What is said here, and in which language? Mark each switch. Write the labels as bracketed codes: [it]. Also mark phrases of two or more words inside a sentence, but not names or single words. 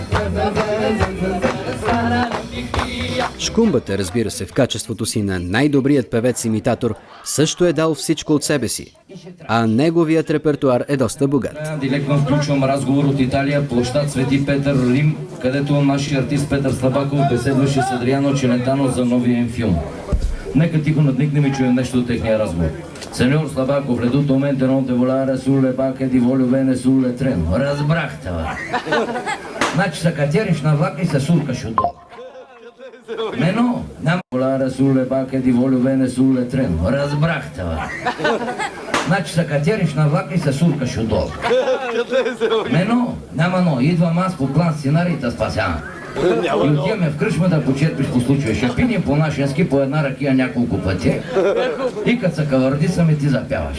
[bg] Шкумбата, разбира се, в качеството си на най-добрият певец-имитатор, също е дал всичко от себе си, а неговият репертуар е доста богат. Директно включвам разговор от Италия, площад Свети Петър, Рим, където нашия артист Петър Слабаков беседваше с Адриано Челентано за новия им филм. Нека тихо надникнем и чуем нещо от техния разговор. [it] Сеньор Слабаков, редутоменте non te volare sulle bacche di voglio bene sulle treno. [bg] Разбрахте, бе. Значи се катериш на влака и се суркаш отдолу. [it] Мено, няма volare sulle bacche di voglio bene sulle treno. [bg] Разбрахте, бе. Значи се катериш на влака и се суркаш отдолу. Мено, няма но. Идвам аз по план сценарий и те спасявам. И отиваме в кръчма да почерпиш по случая. Ще пинем по-нашенски по една ракия няколко пъти. И като се кавардисаме, ти запяваш.